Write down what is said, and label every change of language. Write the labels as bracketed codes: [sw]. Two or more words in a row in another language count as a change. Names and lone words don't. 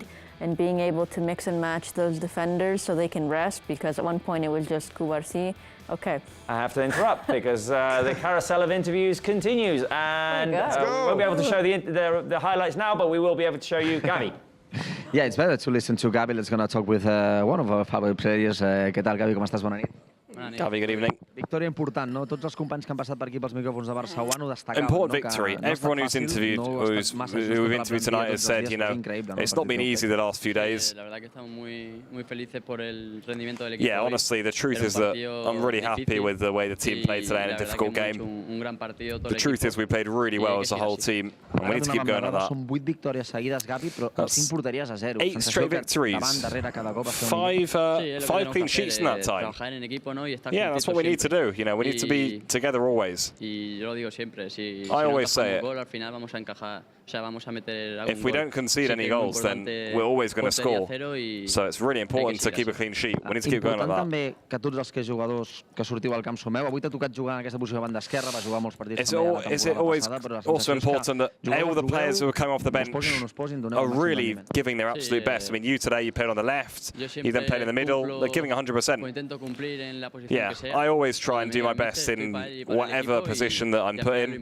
[en] And being able to mix and match those defenders so they can rest, because at one point it was just Cubarsí. Okay. I have to interrupt because the carousel of interviews continues. And we won't be able to show the highlights now, but we will be able to show you Gavi. Yeah, it's better to listen to Gavi. Let's gonna talk with one of our favorite players. [es] ¿Qué tal, [ca] Gavi? Com estàs? Bona nit. Gavi, [en] good evening. [ca] Victòria important, no? Tots els companys que han passat per aquí pels micròfons de Barça ho han destacat. [en] Important victory. Everyone who we've interviewed tonight has said, you know, it's not been easy the last few days. Yeah, honestly, the truth is that I'm really happy with the way the team played today in a difficult game. The truth is we played really well as a whole team, and we need to keep going at that. [ca] Són 8 victòries seguides, Gavi, però 5 porteries a 0. [en] 8 straight victories. 5 clean sheets in that time. Yeah, that's what we need to do. You know, we need to be together always. I always say it. If we don't concede any goals, then we're always going to score. So it's really important to keep a clean sheet. We need to keep going like that. [ca] També que tots els jugadors que sortiu al camp someu. Avui t'ha tocat jugar en aquesta posició de banda esquerra, va jugar molts partits. [en] Is it always also important that all the players who are coming off the bench are really giving their absolute best? I mean, you today, you played on the left, you then played in the middle. They're giving 100%. Yeah, I always try and do my best in whatever position that I'm put in.